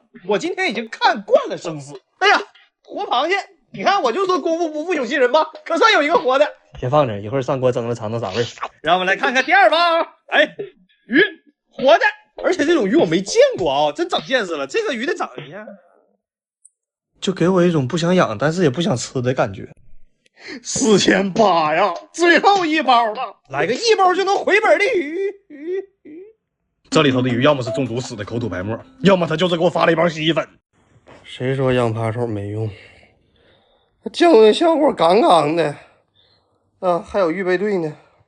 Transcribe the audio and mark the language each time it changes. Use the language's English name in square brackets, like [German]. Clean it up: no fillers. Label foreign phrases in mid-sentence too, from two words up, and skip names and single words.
[Chinese] 我今天已經看慣了生死。哎呀，活螃蟹，你看我就說功夫不負有心人吧，可算有一個活的。先放着，一會兒上鍋蒸了嘗嘗啥味。讓我們來看看第二包。哎，魚活的。而且這種魚我沒見過啊，真長見識了。這個魚的長相，就給我一種不想養，但是也不想吃的感覺。4800呀，最後一包了，來個一包就能回本的魚。這裡頭的魚要麼是中毒死的口吐白沫，要麼他就是給我發了一包洗衣粉。誰說養扒手沒用？降溫效果杠杠的啊，還有預備隊呢。